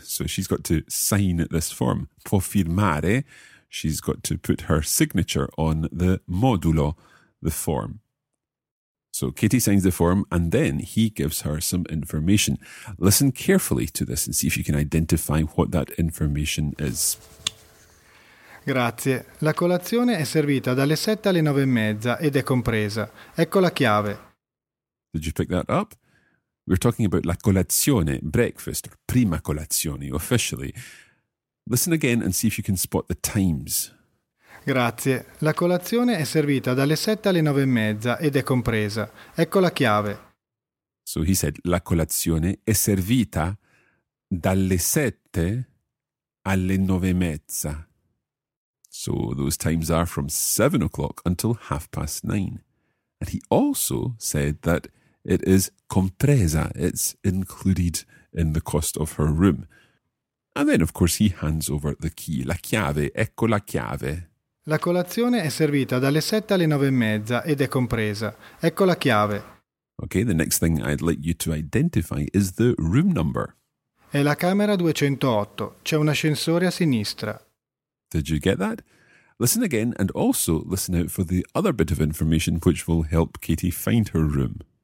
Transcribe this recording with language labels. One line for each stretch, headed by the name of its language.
English: So she's got to sign this form.
Italian: Può firmare.
English: She's got to put her signature on the modulo, the form. So Katie signs the form and then he gives her some information. Listen carefully to this and see if you can identify what that information is.
Italian: Grazie. La colazione è servita dalle 7 alle 9 e mezza ed è compresa. Ecco la chiave.
English: Did you pick that up? We're talking about la colazione, breakfast, or prima colazione, officially. Listen again and see if you can spot the times.
Italian: Grazie. La colazione è servita dalle 7 alle 9 e mezza ed è compresa. Ecco la chiave.
English: So he said,
Italian: la colazione è servita dalle 7 alle 9 e mezza.
English: So those times are from 7 o'clock until 9:30. And he also said that it is compresa, it's included in the cost of her room. And then, of course, he hands over the key, la chiave,
Italian: ecco la chiave. La colazione è servita dalle 7 alle 9 e mezza ed è compresa, ecco la chiave.
English: Okay, the next thing I'd like you to identify is the room number.
Italian: È la camera 208, c'è un ascensore a sinistra.
English: Did you get that? Listen again and also listen out for the other bit of information which will help Katie find her room.